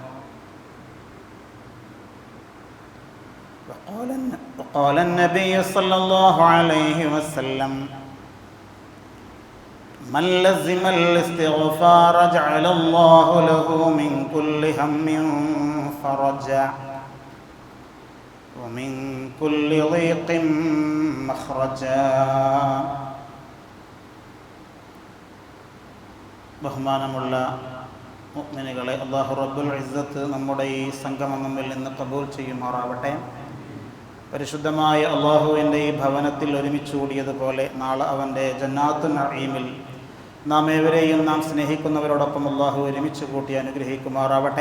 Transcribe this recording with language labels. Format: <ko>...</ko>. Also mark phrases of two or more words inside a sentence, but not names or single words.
<ar>وقال النبي صلى الله عليه وسلم: من لزم الاستغفار جعل الله له من كل هم فرجا ومن كل ضيق مخرجا.</ar> <ml>ബഹുമാനമുള്ള മുഅ്മിനുകളെ,</ml> <ar>الله رب العزة</ar> <ml>നമ്മുടെ ഈ സംഗമം നമ്മിൽ നിന്ന് ഖബൂൽ ചെയ്യുമാറാവട്ടെ. പരിശുദ്ധമായ അള്ളാഹുവിൻ്റെ ഈ ഭവനത്തിൽ ഒരുമിച്ച് കൂടിയതുപോലെ നാളെ അവൻ്റെ</ml> <ar>جنات النعيم</ar> <ml>നാം ഏവരെയും നാം സ്നേഹിക്കുന്നവരോടൊപ്പം അള്ളാഹു ഒരുമിച്ച് കൂട്ടി അനുഗ്രഹിക്കുമാറാവട്ടെ.</ml>